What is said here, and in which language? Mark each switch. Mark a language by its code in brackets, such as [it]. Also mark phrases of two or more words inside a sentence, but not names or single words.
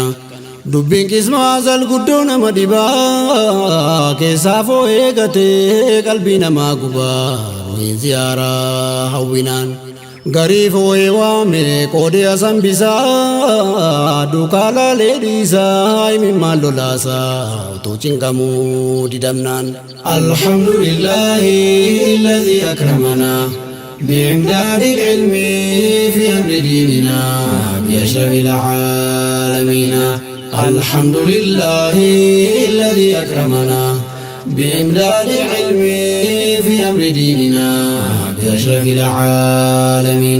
[om] Dubbiin [ar] قسمة أزل [om] guddoo nama dhibaa keessaa foo'ee gatee qalbii namaa gubaa ruhiin ziyaaraa hawwinaan. Garii foo'ee waame qoodee asan bisaa duukaa laalee dhiisaa mimmaan lolaasaa utuu cinqamuu didamnaan. [ar] الحمد لله الذي أكرمنا بإمداد العلم في أمر ديننا بأشرف العالمين. الحمد لله الذي أكرمنا بإمداد العلم في أمر ديننا بأشرف العالمين.